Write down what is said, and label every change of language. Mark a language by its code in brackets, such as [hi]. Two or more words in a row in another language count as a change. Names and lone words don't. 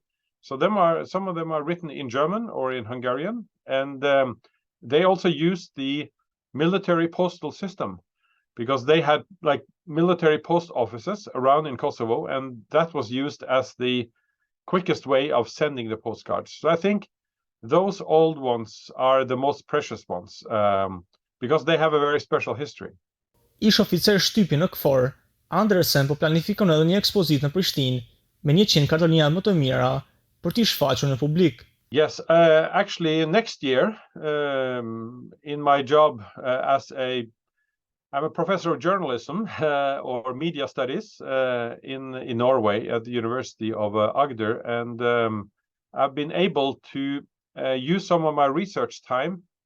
[en] So some of them are written in German or in Hungarian, and they also use the military postal system, because they had like military post offices around in Kosovo, and that was used as the quickest way of sending the postcards. So I think those old ones are the most precious ones, because they have a very special history. [sq] Ish oficer shtypi në KFOR, Andresen po planifikon edhe një ekspozitë në Prishtinë me 100 kartolina më të mira për t'i shfaqur në publik. [en] Yes, actually next year, in my job I'm a professor of journalism or media studies in Norway at the University of Agder, and I've been able to use some of my research time